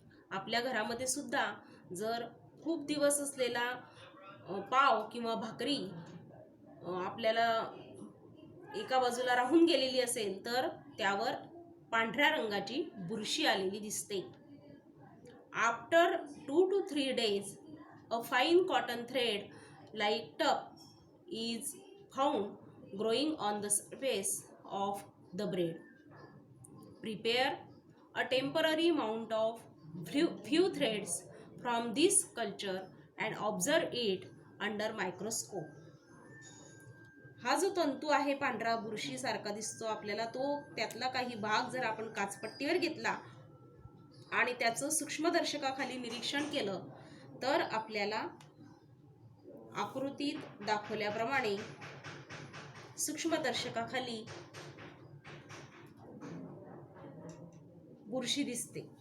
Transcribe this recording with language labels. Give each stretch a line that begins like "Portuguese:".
Marathi: आपल्या घरामध्ये सुद्धा जर खूप दिवस असलेला पाव किंवा भाकरी आपल्याला एका बाजूला राहून गेलेली असेल तर त्यावर पांढऱ्या रंगाची बुरशी आलेली दिसते.
English: After 2 to 3 days, a fine cotton thread like tuft is found growing on the surface of the bread. Prepare a temporary mount of few threads from this culture and observe it under microscope.
Marathi: हा जो तंतू आहे पांढरा बुरशी सारखा दिसतो आपल्याला, तो त्यातला काही भाग जर आपण काचपट्टीवर घेतला आणि त्याचं सूक्ष्मदर्शकाखाली निरीक्षण केलं तर आपल्याला आकृतीत दाखवल्याप्रमाणे सूक्ष्मदर्शकाखाली बुरशी दिसते.